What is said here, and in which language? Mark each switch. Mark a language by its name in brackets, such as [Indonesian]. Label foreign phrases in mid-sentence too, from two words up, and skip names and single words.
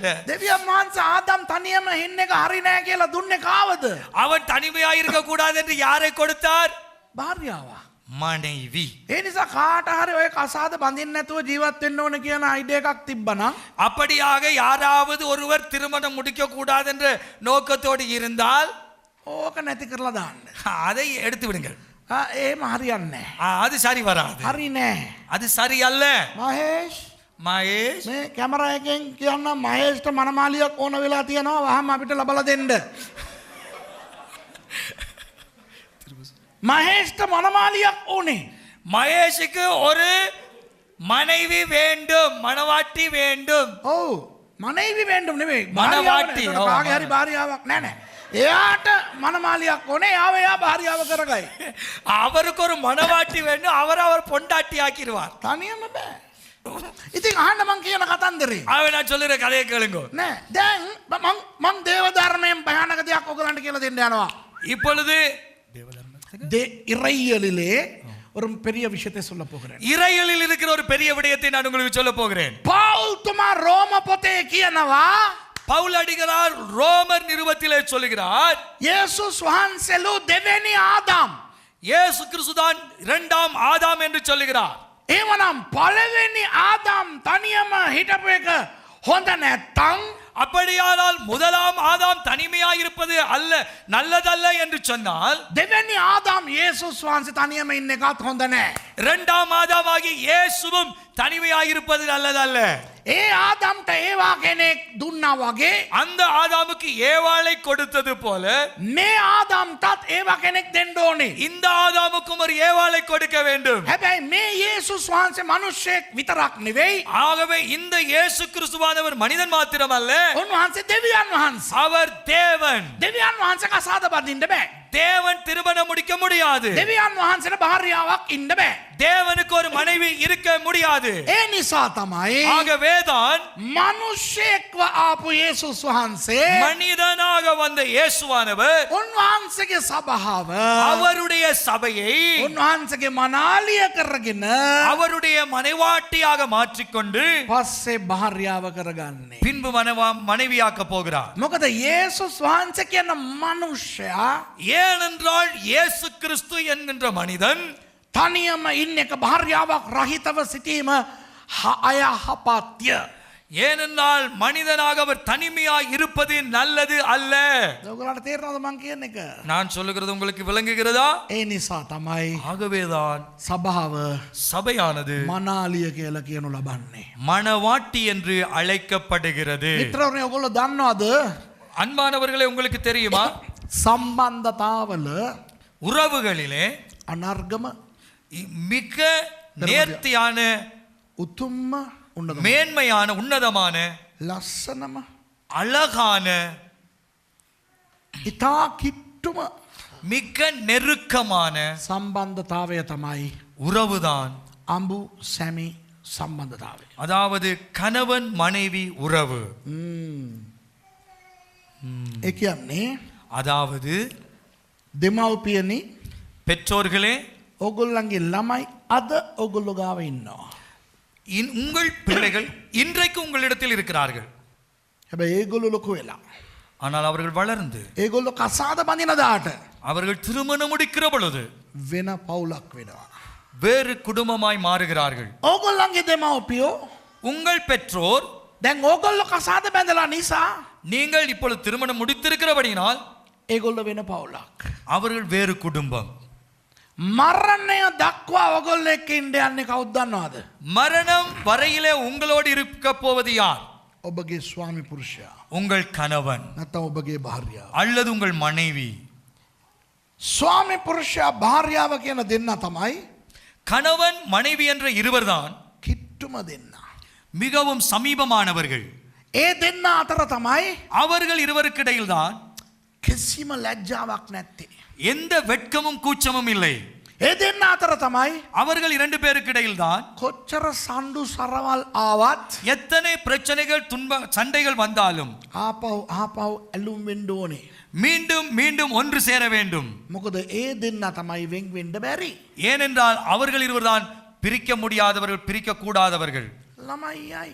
[Sinhala] දෙවියන් වහන්සේ ආදම් තනියම ඉන්න එක හරි නෑ කියලා දුන්නේ කාවද? [Tamil] அவன் தனிமையா இருக்க கூடாது என்று யாரை கொடுத்தார் [Sinhala] භාර්යාව. [Tamil] மனைவி [Sinhala] ඒ නිසා කාට හරි ඔය කසාද බඳින්න නැතුව ජීවත් වෙන්න ඕන කියන අයිඩියා එකක් තිබ්බනම් [Tamil] அப்படியாக யாராவது ஒருவர் திருமணம் முடிக்க கூடாது என்ற நோக்கத்தோடு இருந்தால் [Sinhala] ඕක නැති කරලා දාන්න. [Tamil] அதை எடுத்து விடுங்கள் [Sinhala] එහෙම හරියන්නේ නෑ. [Tamil] அது சரி வராது [Sinhala] හරි නෑ. [Tamil] அது சரி அல்ல [Sinhala] මහේෂ් [Tamil] மகேஷ் [Sinhala] මේ කැමරා එකෙන් කියන්න මහේෂ්ට මනමාලියක් ඕන වෙලා තියෙනවා වහම අපිට ලබලා දෙන්න. මහේෂ්ට මනමාලියක් ඕනේ. [Tamil] மகேஷுக்கு ஒரு மனைவி வேண்டும் மணவாட்டி வேண்டும் [Sinhala] ඔව් [Tamil] මனைவி வேண்டும் [Sinhala] නෙවෙයි. [Tamil] මනවාටි. [Sinhala] භාර්යාව නේ. කාගේ හරි භාර්යාවක් නෑ නෑ. එයාට මනමාලියක් ඕනේ. එයා භාර්යාව කරගයි. [Tamil] அவருக்கு ஒரு மணவாட்டி வேண்டும் அவர் பொண்டாட்டி ஆக்கிடுவார் [Sinhala] තනියම බෑ. ඉතින් අහන්න මං කියන කතන්දරේ. [Tamil] அவன் நான் சொல்லுற கதையை கேளுங்க [Sinhala] නෑ දැන් මං දේව ධර්මයෙන් භයානක දෙයක් ඔයගලන්ට කියලා දෙන්න යනවා. [Tamil] இப்பொழுது இறையியலிலே ஒரு பெரிய விஷயத்தை சொல்ல போகிறேன். இறையியலில் இருக்கிற ஒரு பெரிய விடயத்தை நான் உங்களுக்கு சொல்ல போகிறேன். [Sinhala] පාවුල් තුමා රෝම පොතේ කියනවා [Tamil] பவுல் அடிகளார் ரோமர் நிருபத்திலே சொல்லுகிறார் [Sinhala] යේසුස් වහන්සේලු දෙවෙනි ආදාම්. [Tamil] இயேசு கிறிஸ்துதான் இரண்டாம் ஆதாம் என்று சொல்லுகிறார். [Sinhala] එවනම් පළවෙනි ආදාම් තනියම හිටපු එක හොඳ නැත්තම් [Tamil] அப்படியானால் முதலாம் ஆதாம் தனிமையாய் இருப்பது அல்ல நல்லதல்ல என்று சொன்னால் [Sinhala] දෙවෙනි ආදාම් යේසුස් වහන්සේ තනියම ඉන්න එකත් හොඳ නැහැ. [Tamil] இரண்டாம் ஆதாமாகி இயேசுவும் தனிமையாயிருப்பது நல்லதல்ல. [Sinhala] ඒ ආදම්ට ඒවා කෙනෙක් දුන්නා වගේ [Tamil] அந்த ஆதாமுக்கு ஏவாளை கொடுத்தது போல [Sinhala] මේ ආදම්ටත් ඒවා කෙනෙක් දෙන්න ඕනේ. [Tamil] இந்த ஆதாமுக்கும் ஒரு ஏவாளை கொடுக்க வேண்டும். [Sinhala] හැබැයි මේ යේසුස් වහන්සේ මිනිස්සෙක් විතරක් නෙවෙයි. [Tamil] ஆகவே இந்த இயேசு கிறிஸ்துவானவர் மனிதன் மாத்திரமல்ல, [Sinhala] උන්වහන්සේ දෙවියන් වහන්සේ. [Tamil] அவர் தேவன். [Sinhala] දෙවියන් වහන්සේ කසාද බඳින්න බෑ. [Tamil] தேவன் திருமணம் முடிக்க முடியாது. [Sinhala] දෙවියන් වහන්සේට භාර්යාවක් ඉන්න බෑ. [Tamil] தேவனுக்கு ஒரு மனைவி இருக்க முடியாது. [Sinhala] ඒ නිසා තමයි [Tamil] ஆகவேதான் [Sinhala] මිනිස්සෙක්ව ආපු යේසුස් වහන්සේ [Tamil] மனிதனாக வந்த இயேசுவானவர் [Sinhala] උන්වහන්සේගේ සභාව [Tamil] அவருடைய சபையை [Sinhala] උන්වහන්සේගේ මනාලිය කරගෙන [Tamil] அவருடைய மனைவாட்டியாக மாற்றிக்கொண்டு [Sinhala] පස්සේ භාර්යාව කරගන්නේ. [Tamil] பின்பு மனைவியாக்க போகிறார். [Sinhala] මොකද යේසුස් වහන්සේ කියන මිනිසයා [Tamil] ஏனென்றால் இயேசு கிறிஸ்து என்கின்ற மனிதன் [Sinhala] තනියම ඉන්න එක භාර්යාවක් රහිතව සිටීම අයහපත්ය. [Tamil] ஏனென்றால் மனிதனாக அவர் தனிமையாய் இருப்பது நல்லது அல்ல. [Sinhala] ඔයගොල්ලන්ට තේරෙනවද මං කියන එක? [Tamil] நான் சொல்லுகிறது உங்களுக்கு விளங்குகிறதா? [Sinhala] ඒ නිසා තමයි [Tamil] ஆகவேதான் [Sinhala] සභාව [Tamil] சபையானது [Sinhala] මනාලිය කියලා කියනු ලබන්නේ. [Tamil] மணவாட்டி என்று அழைக்கப்படுகிறது. [Sinhala] මිත්‍රවරුනි ඔයගොල්ලෝ දන්නවද? [Tamil] அன்பானவர்களே, உங்களுக்கு தெரியுமா, [Sinhala] සම්බන්ධතාවල [Tamil] உறவுகளிலே [Sinhala] අනර්ගම [Tamil] மிக நேர்த்தியான [Sinhala] උතුම්ම උන්නතම [Tamil] மேன்மையான உன்னதமான [Sinhala] ලස්සනම [Tamil] அழகான [Sinhala] ඉතා කිට්ටුම [Tamil] மிக நெருக்கமான [Sinhala] සම්බන්ධතාවය තමයි [Tamil] உறவுதான் [Sinhala] අඹු සැමි සම්බන්ධතාවය. [Tamil] அதாவது கணவன் மனைவி உறவு. [Sinhala] ඒ කියන්නේ [Tamil] அதாவது [Sinhala] දෙමව්පියනි [Tamil] பெற்றோர்களே, [Sinhala] ඔගොල්ලන්ගේ ළමයි අද ඔගොල්ලෝ ගාව ඉන්නවා. [Tamil] உங்கள் பிள்ளைகள் இன்றைக்கு உங்களிடத்தில் இருக்கிறார்கள். [Sinhala] හැබැයි ඒගොල්ලෝ ලොකු වෙලා [Tamil] ஆனால் அவர்கள் வளர்ந்து [Sinhala] ඒගොල්ලෝ කසාද බඳින දාට [Tamil] அவர்கள் திருமணம் முடிக்கிற பொழுது [Sinhala] වෙන පවුලක් වෙනවා. [Tamil] வேறு குடும்பமாய் மாறுகிறார்கள். [Sinhala] ඕගොල්ලන්ගේ දෙමව්පියෝ [Tamil] உங்கள் பெற்றோர் [Sinhala] දැන් ඕගොල්ලෝ කසාද බැඳලා නිසා [Tamil] நீங்கள் இப்பொழுது திருமணம் முடித்திருக்கிறபடினால் [Sinhala] ඒගොල්ලෝ වෙන පවුලක්. [Tamil] அவர்கள் வேறு குடும்பம். [Sinhala] මරණය දක්වා ඔගොල්ලෝ එක්ක ඉන්න යන්නේ කවුද දන්නවද? [Tamil] மரணம் வரையிலே உங்களோடு இருக்க போவது யார்? [Sinhala] ඔබගේ ස්වාමි පුරුෂයා. [Tamil] உங்கள் கணவன் [Sinhala] නැත්නම් ඔබගේ භාර්යාව. [Tamil] அல்லது உங்கள் மனைவி. [Sinhala] ස්වාමි පුරුෂයා භාර්යාව කියන දෙන්න තමයි [Tamil] கணவன் மனைவி என்ற இருவர்தான் [Sinhala] කිට්ටුම දෙන්න. [Tamil] மிகவும் சமீபமானவர்கள். [Sinhala] ඒ දෙන්න අතර තමයි [Tamil] அவர்கள் இருவருக்கு இடையில்தான் [Sinhala] කිසිම ලැජ්ජාවක් නැත්තේ. [Tamil] எந்த வெட்கமும் கூச்சமும் இல்லை. [Sinhala] ඒ දෙන්න අතර තමයි [Tamil] அவர்கள் இரண்டு பேருக்கு இடையில்தான் [Sinhala] කොච්චර සණ්ඩු සරවල් ආවත් [Tamil] எத்தனை பிரச்சனைகள் சண்டைகள் வந்தாலும் [Sinhala] ආපහු ඇලුම් වෙන්න ඕනේ. [Tamil] மீண்டும் மீண்டும் ஒன்று சேர வேண்டும். [Sinhala] මොකද ඒ දෙන්න තමයි වෙන් වෙන්න බැරි. [Tamil] ஏனென்றால் அவர்கள் இருவர்தான் பிரிக்க முடியாதவர்கள், பிரிக்க கூடாதவர்கள். [Sinhala] ළමයි යයි.